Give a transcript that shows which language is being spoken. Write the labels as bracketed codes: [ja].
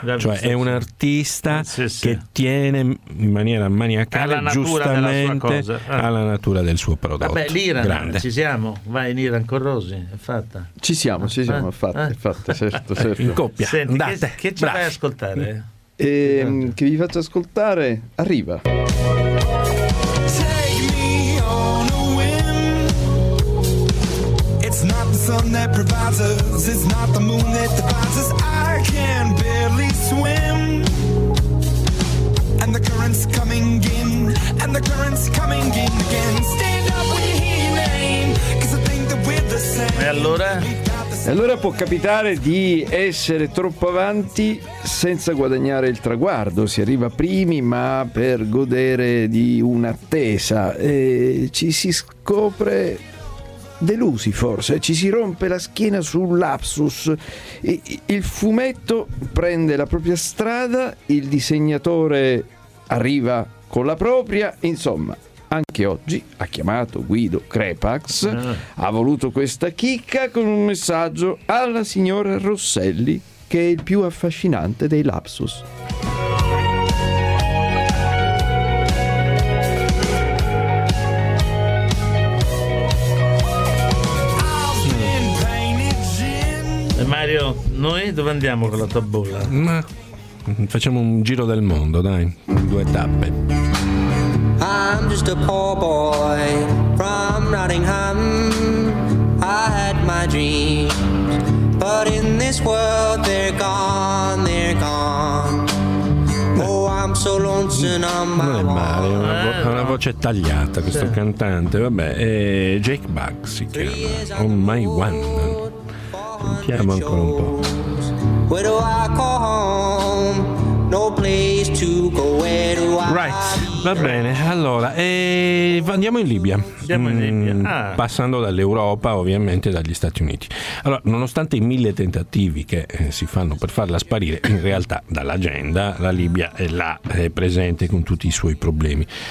[it] È un artista che tiene in maniera maniacale, giustamente, alla natura del suo prodotto. Vabbè, l'Iran, grande. Ci siamo. Vai in Iran con Rosi, è fatta. Ci siamo, è fatta. Certo. In coppia. Senti, andate. Che ci fai ascoltare? Che vi faccio ascoltare, arriva. [en] Take me on a whim. It's not the sun that provides us, it's not the moon that defines us. I can barely swim. And the current's coming in, and the current's coming in again. Stand up when you hear your name, cause I think that we're the same. [it] E allora può capitare di essere troppo avanti senza guadagnare il traguardo, si arriva primi ma per godere di un'attesa e ci si scopre delusi forse, ci si rompe la schiena sul lapsus, il fumetto prende la propria strada, il disegnatore arriva con la propria, insomma... Anche oggi ha chiamato Guido Crepax, ha voluto questa chicca con un messaggio alla signora Rosselli, che è il più affascinante dei lapsus. Mario, noi dove andiamo con la tua bolla? Ma facciamo un giro del mondo, dai, in due tappe. [en] I'm just a poor boy from Nottingham. I had my dreams, but in this world they're gone, they're gone. Oh, I'm so lonesome on my own. [it] Non è male, una voce tagliata questo cantante, vabbè, è Jake Bugg si chiama, On My One. Sentiamo ancora un po'. [en] Where do I go home? No place to go, where do I right. [it] Va bene, allora andiamo in Libia. Passando dall'Europa, ovviamente dagli Stati Uniti. Allora, nonostante i mille tentativi che si fanno per farla sparire, in realtà dall'agenda la Libia è là, è presente con tutti i suoi problemi.